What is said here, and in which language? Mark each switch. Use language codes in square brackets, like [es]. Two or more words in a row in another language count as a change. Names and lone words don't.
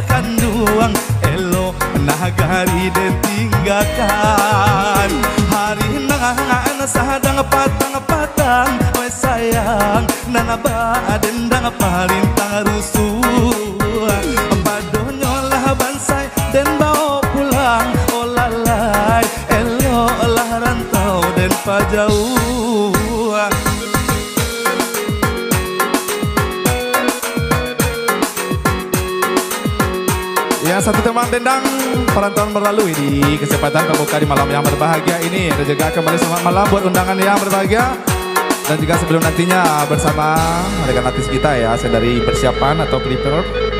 [min] kanduang elo nahagari den tinggalkan hari nangan sahadang patang-patang oi sayang nana badendang parintang rusuh padonyo lah bansai den bawa pulang olalai elo lah rantau den pajauh [id] ya satu teman dendang perantauan berlalu di kesempatan pembuka di malam yang berbahagia ini dan juga kembali selamat malam buat undangan yang berbahagia dan juga sebelum nantinya bersama rekan artis kita ya sedari persiapan atau prepare